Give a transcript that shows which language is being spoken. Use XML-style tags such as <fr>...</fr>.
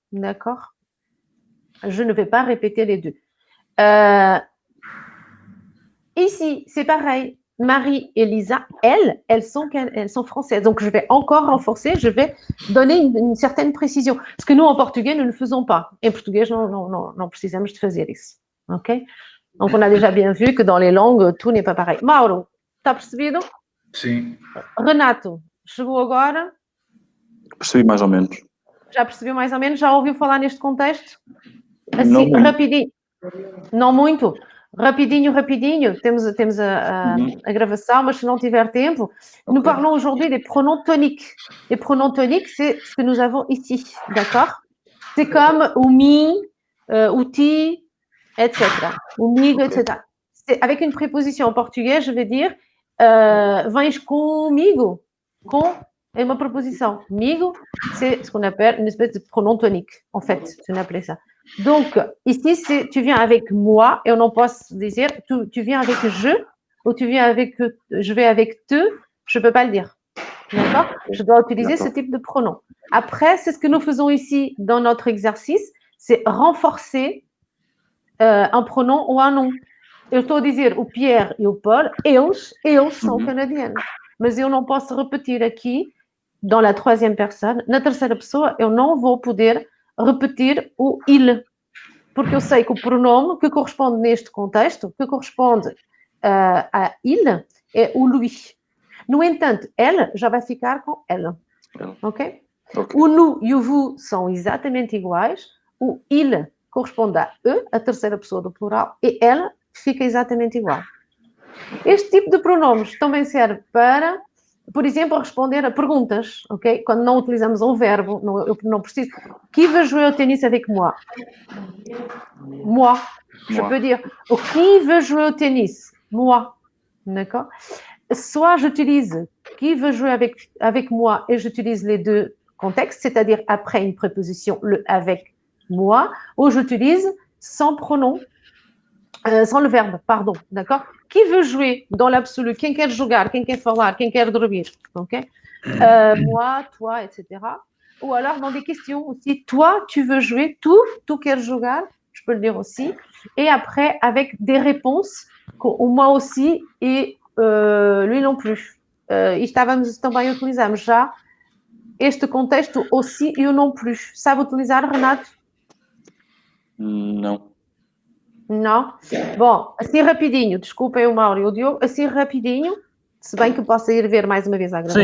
<fr>D'accord? Je ne vais pas répéter les deux. Ici, c'est pareil. Marie et Lisa, elles sont françaises. Donc, je vais encore renforcer, je vais donner une certaine précision. Ce que nous, en portugais, nous ne faisons pas.</fr> <pt>Em português, não precisamos de fazer isso.</pt> <fr>OK? Donc, on a déjà bien vu que dans les langues, tout n'est pas pareil.</fr> <pt>Mauro, está percebido? Sim. Renato, chegou agora? Percebi mais ou menos. Já percebeu mais ou menos? Já ouviu falar neste contexto? Não Assim, muito. rapidinho. Não muito. Rapidinho. Temos a gravação, mas se não tiver tempo,</pt> <fr>nous parlons aujourd'hui des pronoms toniques. Les pronoms toniques, c'est ce que nous avons ici, d'accord? C'est comme o mi, o ti, etc. O migo, etc. C'est avec une préposition en portugais, je vais dire</fr> <pt>vens comigo.</pt> <fr>Com est ma proposition. Migo, c'est ce qu'on appelle une espèce de pronom tonique, en fait, on appelait ça. Donc, ici, c'est tu viens avec moi, et on en peut dire tu viens avec je, ou tu viens avec je vais avec te, je ne peux pas le dire. D'accord? Je dois utiliser ce type de pronom. Après, c'est ce que nous faisons ici dans notre exercice, c'est renforcer un pronom ou un nom.</fr> <pt>Eu estou a dizer o Pierre e o Paul, eles são canadianos. Mas eu não posso repetir aqui,</pt> <fr>dans la troisième personne,</fr> <pt>na terceira pessoa, eu não vou poder repetir o il. Porque eu sei que o pronome que corresponde neste contexto, que corresponde a il, é o lui. No entanto, elle já vai ficar com elle. Ok? O nous e o vous são exatamente iguais. O il corresponde a eux, a terceira pessoa do plural, e elle fica exatamente igual. Este tipo de pronomes também serve para, por exemplo, responder a perguntas, ok? Quando não utilizamos um verbo, eu não preciso.</pt> <fr>Qui veut jouer au tennis avec moi? Moi. Je peux dire, qui veut jouer au tennis? Moi. D'accord? Soit j'utilise qui veut jouer avec moi et j'utilise les deux contextes, c'est-à-dire après une préposition, le avec moi, ou j'utilise sans pronom, sans le verbe, pardon, d'accord? Qui veut jouer dans l'absolu?</fr> <pt>Quem quer jogar? Quem quer falar? Quem quer dormir? Ok?</pt> <fr>Moi, toi, etc. Ou alors dans des questions aussi, toi, tu veux jouer?</fr> <pt>Tu quer jogar?</pt> <fr>Je peux le dire aussi. Et après, avec des réponses, moi aussi et lui non plus.</fr> <pt>Estávamos também a utilizar já este contexto aussi e o non plus. Sabe utilizar, Renato? Não. Não? Bom, assim rapidinho, desculpem o Mauro e o Diogo, assim rapidinho, se bem que possa ir ver mais uma vez a gravação.</pt>